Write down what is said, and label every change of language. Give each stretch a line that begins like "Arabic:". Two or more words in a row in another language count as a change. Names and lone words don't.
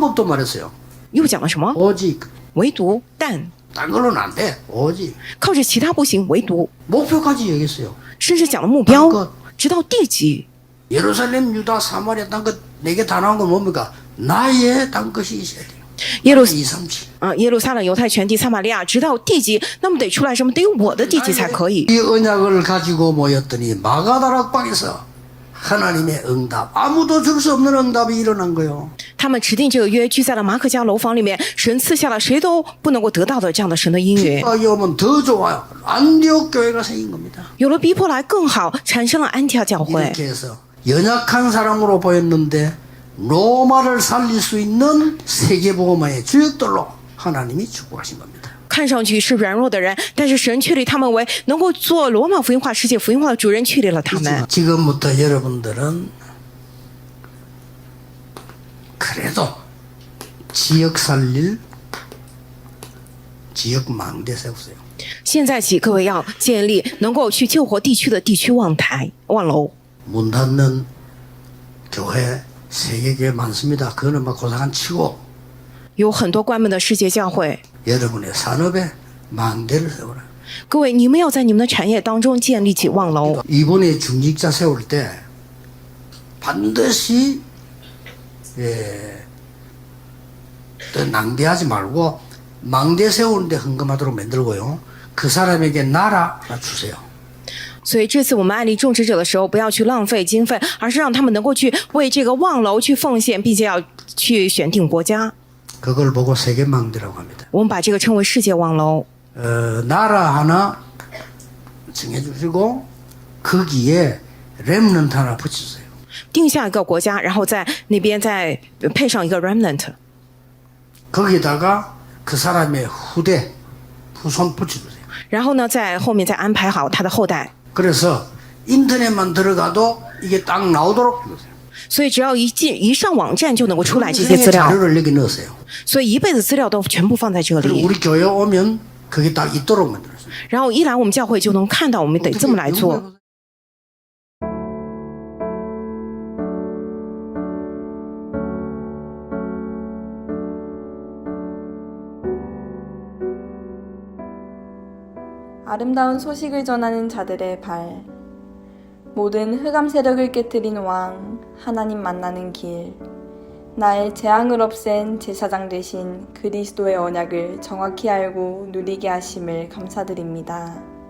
Korean: 방법도 말했어요.
Chinese: 又讲了什么？
Korean: 오직
Chinese: 唯独但
Korean: 딴 걸로는 안 돼. 오직
Chinese: 靠着其他不行，唯独，
Korean: 목표까지 얘기했어요.
Chinese: 甚至讲了目标，直到地极。
Korean: 예루살렘, 유다, 사마리아 땅끝 4개 다 나온 건 뭡니까? 나의 땅끝이 있어야 돼요.
Chinese: 耶路 237. 耶路撒冷、犹太全地、撒玛利亚，直到地极，那么得出来什么？得有我的地极才可以。
Korean: 이 언약을 가지고 모였더니 마가다락방에서 하나님의 응답, 아무도 줄 수 없는 응답이 일어난 거예요.
Chinese: 他们指定这个约，居在了马可家楼房里面，神赐下了谁都不能够得到的这样的神的应允。
Korean: 이 오면 더 좋아요. 안디옥 교회가 생긴 겁니다.
Chinese: 有了逼迫来更好，产生了安提阿教会。
Korean: 이렇게 해서 연약한 사람으로 보였는데 로마를 살릴 수 있는 세계복음화의 주역들로 하나님이 축복하신 겁니다.
Chinese: 看上去是软弱的人，但是神确立他们为能够做罗马福音化、世界福音化的主人，确立了他们。
Korean: 지금부터 여러분들은 그래도 지역 살릴 지역 망대 세우세요.
Chinese: 现在起，各位要建立能够去救活地区的地区望台、望楼。
Korean: 문 닫는 교회 세계교회 많습니다. 그거는 막 고사한 치고
Chinese: 有很多关门的世界教会，
Korean: 여러분의 산업에 망대를 세워라.
Chinese: 各位，你们要在你们的产业当中建立起望楼。
Korean: 이번에 중직자 세울 때 반드시 또 낭비하지 말고 망대 세우는데 헌금하도록 만들고요. 그 사람에게 나라 하나 주세요.
Chinese: 所以这次我们案例种植者的时候，不要去浪费经费，而是让他们能够去为这个望楼去奉献，并且要去选定国家。
Korean: 그걸 보고 세계 망대라고 합니다.
Chinese: 我们把这个称为世界望楼。
Korean: 나라 하나 정해주시고 거기에 렘넌트 하나 붙이세요.
Chinese: 定下一个国家，然后在那边再配上一个 remnant，
Korean: 거기다가 그 사람의 후손 붙여주세요.
Chinese: 然后呢，在后面再安排好他的后代。
Korean: 그래서 인터넷만 들어가도 이게 딱 나오도록 해주세요.
Chinese: 所以只要一上网站就能够出来这些资
Korean: 평생의
Chinese: 料，
Korean: 자료를 여기 넣으세요.
Chinese: 所以一辈子资料都全部放在这
Korean: 그리고
Chinese: 里。
Korean: 우리 교회 오면 그게 딱 있도록 만들었어요.
Chinese: 然后一来我们教会就能看到，我们得这么来做。
Korean: 아름다운 소식을 전하는 자들의 발, 모든 흑암 세력을 깨뜨린 왕, 하나님 만나는 길, 나의 재앙을 없앤 제사장 되신 그리스도의 언약을 정확히 알고 누리게 하심을 감사드립니다.